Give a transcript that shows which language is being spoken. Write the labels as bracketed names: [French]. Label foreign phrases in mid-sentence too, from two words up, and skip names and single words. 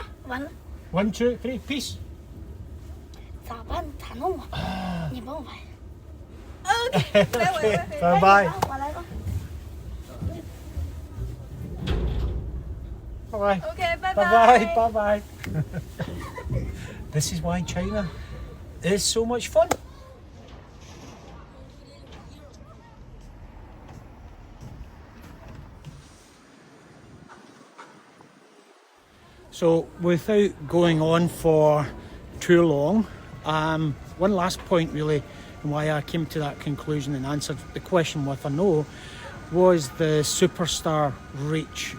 [Chinese] 完了， [English] 1, 2, 3, peace. [Chinese] 咋办？咋弄啊？你帮我拍。 OK， 来我 [English] Bye bye. [Chinese] 我来吧。 [English] Bye bye. [Chinese] OK， 拜 [English] Bye [Chinese] 拜。 [English] bye. Bye bye. This is why China is so much fun. So, without going on for too long, one last point really, and why I came to that conclusion and answered the question with a no, was the superstar reach.